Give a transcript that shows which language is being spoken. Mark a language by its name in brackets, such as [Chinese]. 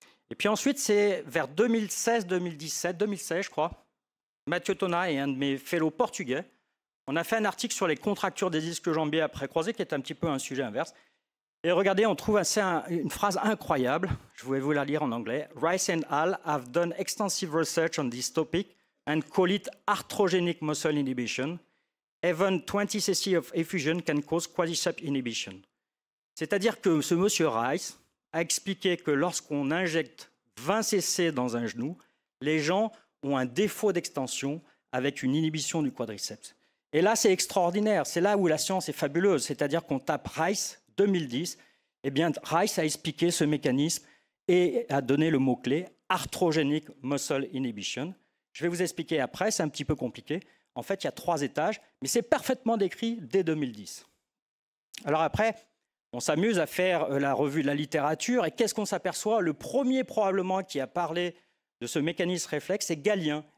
[French] Et puis ensuite, c'est vers 2016, 2016, je crois, Mathieu Tona et un de mes fellows portugais, on a fait un article sur les contractures des ischio-jambiers après croisés, qui est un petit peu un sujet inverse. Et regardez, on trouve une phrase incroyable. Je vais vous la lire en anglais. Rice and al. [English] Have done extensive research on this topic and call it arthrogenic muscle inhibition. Even 20 cc of effusion can cause quadriceps inhibition. [French] C'est-à-dire que ce monsieur Rice a expliqué que lorsqu'on injecte 20 cc dans un genou, les gens ont un défaut d'extension avec une inhibition du quadriceps. Et là, c'est extraordinaire. C'est là où la science est fabuleuse. C'est-à-dire qu'on tape Rice 2010, eh bien, Rice a expliqué ce mécanisme et a donné le mot-clé [English] arthrogenic muscle inhibition. [French] Je vais vous expliquer après, c'est un petit peu compliqué. En fait, il y a 3 étages, mais c'est parfaitement décrit dès 2010. Alors après, on s'amuse à faire la revue de la littérature, et qu'est-ce qu'on s'aperçoit? Le premier probablement qui a parlé de ce mécanisme réflexe, c'est Galien.